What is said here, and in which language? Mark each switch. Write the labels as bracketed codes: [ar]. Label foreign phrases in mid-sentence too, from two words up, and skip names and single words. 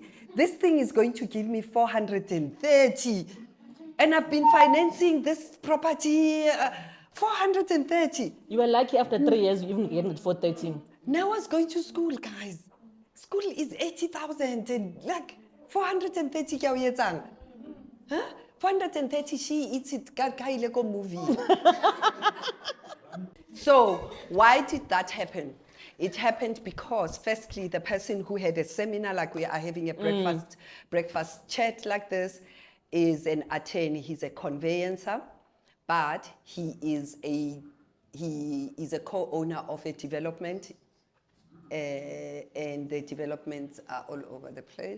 [en] This thing is going to give me 430. And I've been financing this property 430. You were lucky after 3 years, you even getting it for 13. Now I was going to school, guys. School is 80,000 and like 430 [st] kya o etsang? [en] Huh? 430, she eats it, [st] ka ile ko movie. [en] So why did that happen? It happened because firstly, the person who had a seminar, like we are having a breakfast chat like this, is an attorney. He's a conveyancer, but he is a co-owner of a development, and the developments are all over the place.